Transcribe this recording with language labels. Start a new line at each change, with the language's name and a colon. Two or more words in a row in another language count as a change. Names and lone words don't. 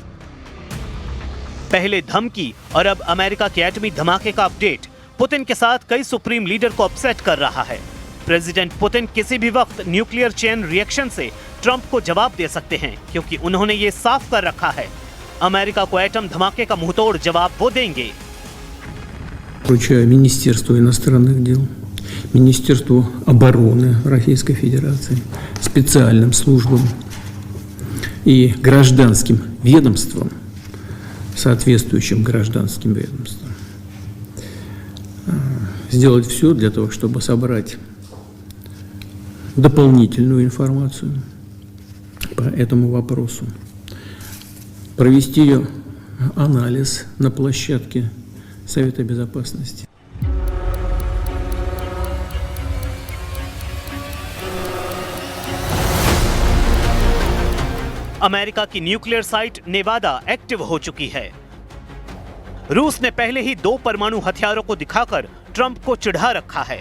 Hindi: पहले धमकी और अब अमेरिका के एटमी धमाके का अपडेट पुतिन के साथ कई
English: supreme leader
Hindi: को अपसेट कर रहा है। प्रेसिडेंट पुतिन किसी भी वक्त
English: nuclear chain reaction
Hindi: से ट्रंप को जवाब दे सकते हैं, क्योंकि उन्होंने ये साफ कर रखा है, अमेरिका को एटम धमाके का मुंहतोड़ जवाब वो देंगे।
Russian: Поручаю Министерству иностранных дел, Министерству обороны Российской Федерации, специальным службам и гражданским ведомствам, соответствующим гражданским ведомствам, сделать все для того, чтобы собрать дополнительную информацию по этому вопросу, провести ее анализ на площадке Совета Безопасности.
Hindi: अमेरिका की
English: nuclear site
Hindi: नेवादा एक्टिव हो चुकी है। रूस ने पहले ही 2 परमाणु हथियारों को दिखाकर ट्रंप को चिढ़ा रखा है।